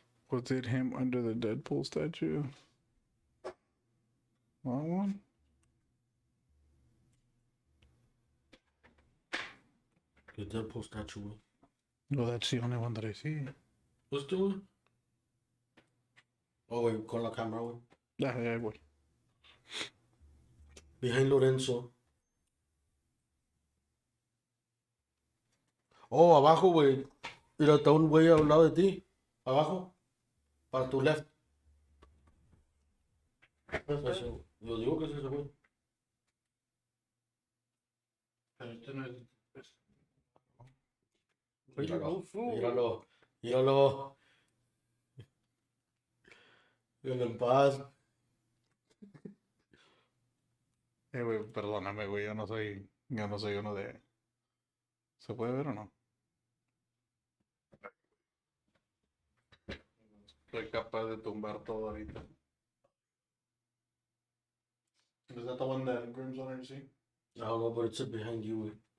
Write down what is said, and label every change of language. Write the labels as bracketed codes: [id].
[en] Was it him under the Deadpool statue? That one? [es] ¿Qué [en] Deadpool statue, [es] güey? [en] No, that's the only one that I see. [es] ¿Este, güey? Oh, güey, con la cámara, güey. [en] Yeah, yeah, [es] güey. [en] Behind Lorenzo. [es] Oh, abajo, güey. Mira, está un güey al lado de ti. Abajo. Para tu [en] left. [es] Eso, Yo digo que es ese güey. Míralo, míralo, míralo. Déjalo en paz. Güey, perdóname, güey, yo no soy uno de... ¿Se puede ver o no? Soy capaz de tumbar todo ahorita. [en] Is that the one that Grim's on her see? I don't know, but it's behind you, [es] güey.